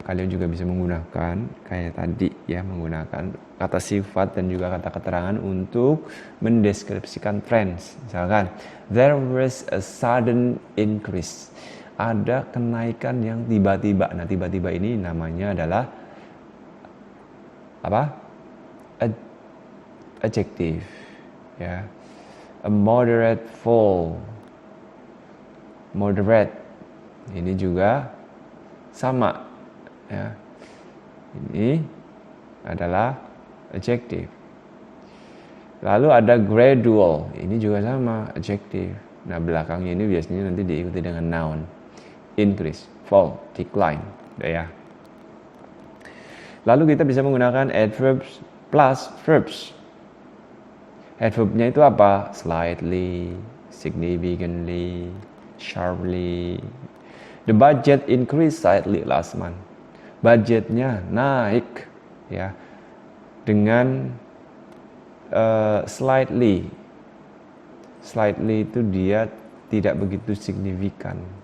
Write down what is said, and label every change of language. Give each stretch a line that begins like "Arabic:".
Indonesian: Kalian juga bisa menggunakan kayak tadi ya, menggunakan kata sifat dan juga kata keterangan untuk mendeskripsikan trends. Misalkan,
English: there was a sudden increase.
Indonesian: Ada kenaikan yang tiba-tiba. Nah, tiba-tiba ini namanya adalah apa?
English: Adjective. Ya. A moderate fall. Moderate.
Indonesian: Ini juga sama ya. Ini adalah adjective. Lalu ada gradual, ini juga sama adjective. Nah, belakangnya ini biasanya nanti diikuti dengan noun. Increase, fall, decline, ya. Lalu kita bisa menggunakan adverbs plus verbs. Adverbnya itu apa?
English: Slightly, significantly, sharply. The budget increased slightly last month.
Indonesian: Budgetnya naik ya dengan slightly. Slightly itu dia tidak begitu signifikan.